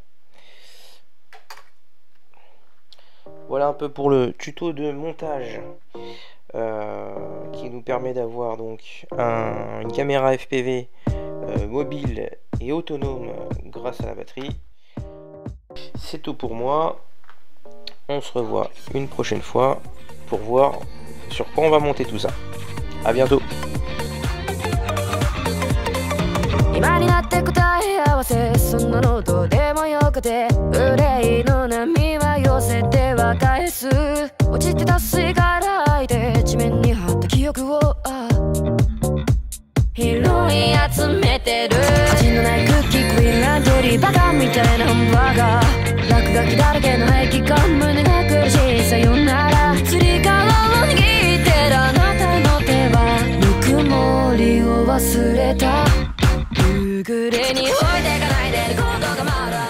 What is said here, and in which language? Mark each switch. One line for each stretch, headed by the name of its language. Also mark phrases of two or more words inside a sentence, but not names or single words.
French: Voilà un peu pour le tuto de montage qui nous permet d'avoir donc une caméra FPV mobile et autonome grâce à la batterie. C'est tout pour moi. On se revoit une prochaine fois pour voir sur quoi on va monter tout ça. À bientôt.
Japanese: 今になって答え合わせそんなのどうでもよくて憂いの波は寄せては返す落ちてた水から吐いて地面に張った記憶を拾い集めてる味のないクッキークイーンランドリーバカみたいなハンバーガー落書きだらけの排気管胸が苦しいさよならつり革を握ってるあなたの手はぬくもりを忘れた夕暮れに置いてかないでることがまる